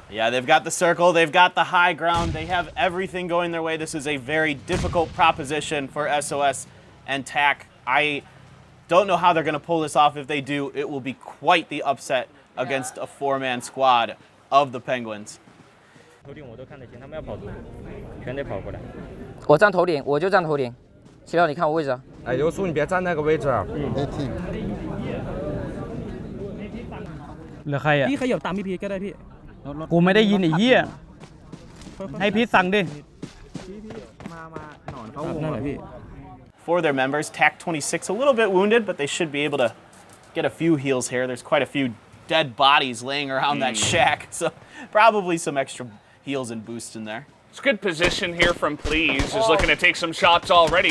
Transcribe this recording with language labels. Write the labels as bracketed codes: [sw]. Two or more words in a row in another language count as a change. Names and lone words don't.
[en] Yeah, they've got the circle, they've got the high ground, they have everything going their way. This is a very difficult proposition for SOS and TAC. I don't know how they're going to pull this off. If they do, it will be quite the upset against a 4-man squad of the Penguins. [zh] 头顶我都看得见，他们要跑图，全得跑过来。我站头顶，我就站头顶。齐辽，你看我位置啊。哎，刘叔，你别站那个位置啊。 [th] เหลือใครอ่ะพี่ขยับตามพี่พีทก็ได้พี่กูไม่ได้ยินไอ้เหี้ยให้พีทสั่งดิมาหนอนเขานั่นแหละพี่ [en] For their members, TAC 26 a little bit wounded, but they should be able to get a few heals here. There's quite a few dead bodies laying around that shack, so probably some extra heals and boosts in there. It's a good position here from Please. Is looking to take some shots already.